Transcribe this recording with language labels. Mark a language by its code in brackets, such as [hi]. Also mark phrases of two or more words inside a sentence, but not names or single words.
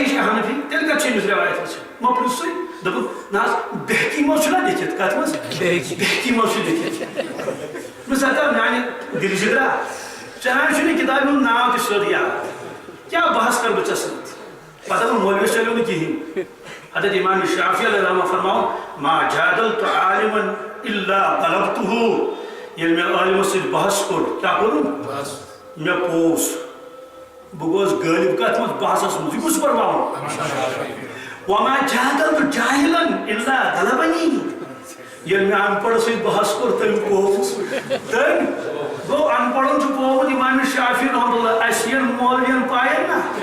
[ks] یہِ چھِ حنفی تیٚلہِ کتہِ چھِ أمِس رٮ۪وایت وٕچھان ما پرٛژھُے دوٚپُن نہ حظ بہکی منٛز چھُنہ لیکھِتھ کتھ منٛز بہکی منٛز چھُ لیکھِتھ مےٚ سا میانہِ دِلہِ جِگرا ژےٚ نہ چھُنہٕ یہِ کِتابہِ ہُنٛد ناو تہِ سیوٚد یاد کیٛاہ بحث کرٕ بہٕ ژےٚ سۭتۍ پتہٕ دوٚپُن مولوِیس چلیو نہٕ کِہیٖنۍ حضرت امام شافعی علیہ رحمہ فرماوُن [ar] ما جادلت عالما الا غلبتہ [ks] ییٚلہِ مےٚ عٲلمس سۭتۍ بحث کوٚر کیٛاہ کوٚرُم مےٚ پوٚز بہٕ گوس غٲلب کتھ منٛز بحثس منٛز یہِ کُس فرماوُن [ar] وما جادلت جاہلا الا غلبنی [ks] ییٚلہِ مےٚ ان پڑس سۭتۍ بحث کوٚر تٔمۍ پوٚز تٔمۍ گوٚو ان پڑن چھُ پوٚومُت امام شافعی رحمۃ اللہ اَسہِ یِن مولوین پاین نا